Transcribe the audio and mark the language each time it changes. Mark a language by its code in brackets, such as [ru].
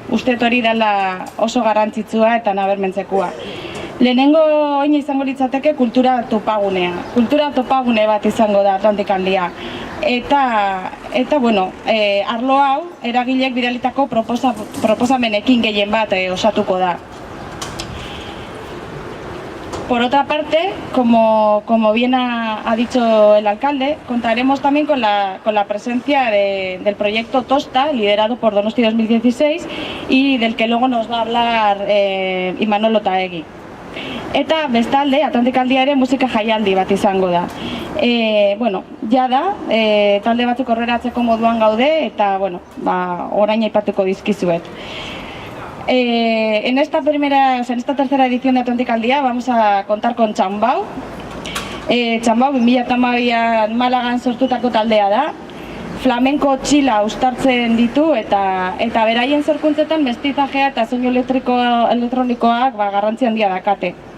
[eu] Uste hori dela oso garrantzitsua eta nabarmentzekoa. Lehenengo oina izango litzateke kultura topagunea. Kultura topagune bat izango da Atlantic al Dia. Eta bueno, arlo hau eragileek bidalitako proposamenekin gehien bat osatuko da. [es] Por otra parte, como bien ha dicho el alcalde, contaremos también con la presencia del proyecto Tosta, liderado por Donosti 2016 y del que luego nos va a hablar Imanol Otaegi. [eu] Eta bestalde, Atlantic al Dia ere musika jaialdi bat izango da. Bueno, ja da, talde batzuk horreratzeko moduan gaude eta bueno, orain aipatuko dizkizuet. [es] En esta tercera edición de Atlantic al Día vamos a contar con Txambau. [eu] Txambau 2012an Malagan sortutako taldea da. Flamenko txila uztartzen ditu eta beraien sorkuntzetan mestizajea eta soinu elektronikoak garrantzi handia dakate.